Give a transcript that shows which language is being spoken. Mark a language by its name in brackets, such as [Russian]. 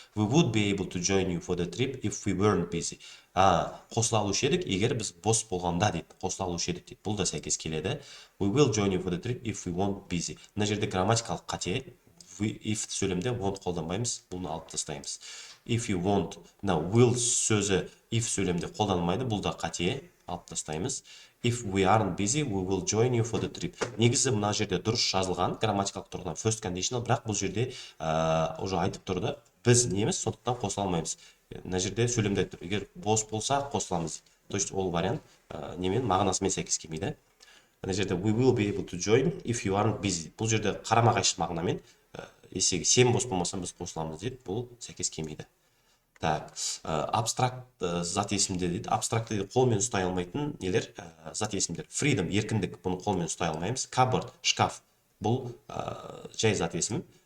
[English] We would be able to join you for the trip if we weren't busy. [Kazakh] Қосыла алушы едік егер біз бос болғанда дейді, қосыла алушы едік дейді, бұл да сәйкес келеді. [English] We will join you for the trip if we weren't busy. [Kazakh] Мына жерде грамматикалық қате, if сөйлемде won't қолданбаймыз, бұны алып тастаймыз. [English] If you want, [Kazakh] will сөзі if сөйлемде қолданылмайды, бұл да қате, алып тастаймыз. [English] If we aren't busy, we will join you for the trip. [Kazakh] Негізі мына жерде дұрыс жазылған, грамматикалық тұрғыдан first conditional, бірақ бұл жерде уже айтып тұрды, біз неміз, сондықтан қосыла алмаймыз. Мына жерде сөйлемде айтып тұр, егер бос болса қосыламыз. [Russian] То есть [Kazakh] ол вариант немен мағынасымен сәйкес келмейді. Мына жерде [English] we will be able to join if you aren't busy. [Kazakh] Бұл жерде қарама-қайшы мағынамен есеге сен бос болмасаң біз қосыламыз дейді, бұл сәйкес келмейді. [Russian] Так, [Kazakh] абстракт зат есімдер дейді. Абстракты қолмен ұстай алмайтын нелер, зат есімдер. Freedom, еркіндік, бұны қолмен ұстай алмаймыз. Cupboard, шкаф, бұл жай зат есім.